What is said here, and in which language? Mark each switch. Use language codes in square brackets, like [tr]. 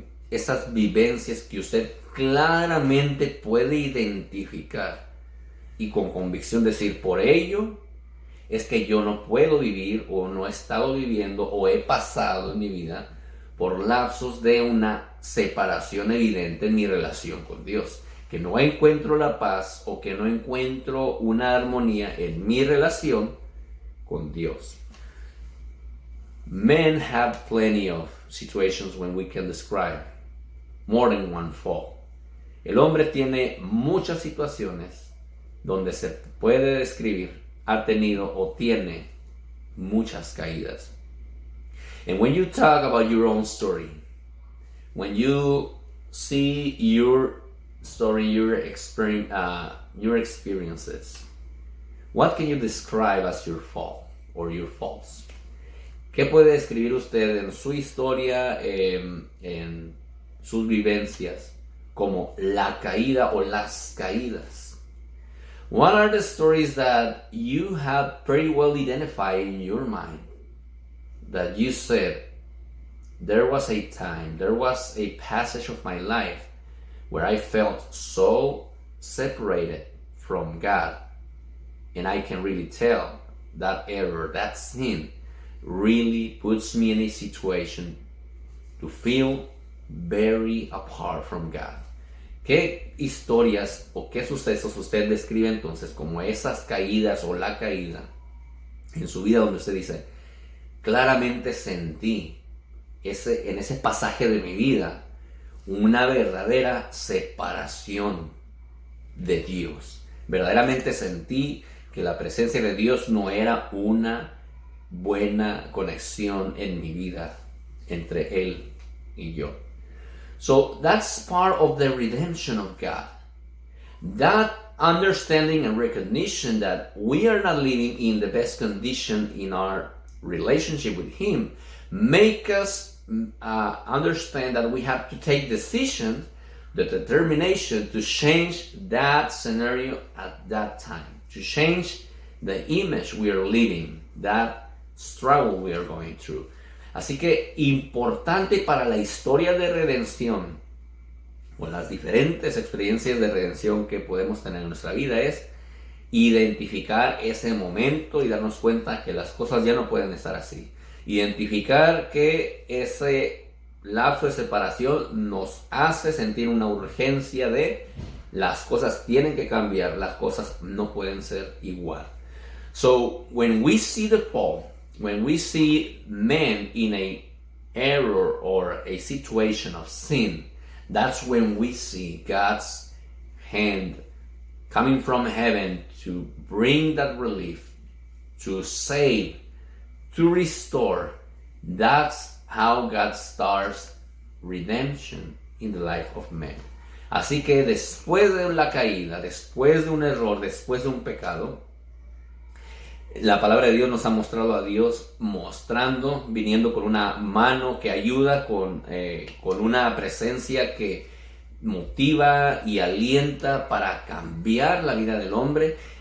[es] esas vivencias que usted claramente puede identificar y con convicción decir, por ello es que yo no puedo vivir o no he estado viviendo o he pasado en mi vida por lapsos de una separación evidente en mi relación con Dios, que no encuentro la paz o que no encuentro una armonía en mi relación con Dios. [en] Men have plenty of situations when we can describe more than one fall. [es] El hombre tiene muchas situaciones donde se puede describir ha tenido o tiene muchas caídas. [en] And when you talk about your own story, when you see your story, your experiences, what can you describe as your fall or your faults? [es] ¿Qué puede describir usted en su historia, en sus vivencias, como la caída o las caídas? [en] What are the stories that you have pretty well identified in your mind that you said, there was a time, there was a passage of my life where I felt so separated from God, and I can really tell that error, that sin, really puts me in a situation to feel very apart from God? [es] ¿Qué historias o qué sucesos usted describe entonces como esas caídas o la caída en su vida donde usted dice, claramente sentí en ese pasaje de mi vida una verdadera separación de Dios? Verdaderamente sentí que la presencia de Dios no era una buena conexión en mi vida entre Él y yo. [en] So that's part of the redemption of God. That understanding and recognition that we are not living in the best condition in our relationship with Him make us understand that we have to take decisions, the determination to change that scenario at that time, to change the image we are living, that struggle we are going through. [es] Así que importante para la historia de redención o las diferentes experiencias de redención que podemos tener en nuestra vida es identificar ese momento y darnos cuenta que las cosas ya no pueden estar así. Identificar que ese lapso de separación nos hace sentir una urgencia de las cosas tienen que cambiar, las cosas no pueden ser igual. [en] So when we see the fall, when we see men in a error or a situation of sin, that's when we see God's hand coming from heaven to bring that relief, to save, to restore. That's how God starts redemption in the life of man. [es] Así que después de la caída, después de un error, después de un pecado, la palabra de Dios nos ha mostrado a Dios mostrando, viniendo con una mano que ayuda, con una presencia que motiva y alienta para cambiar la vida del hombre.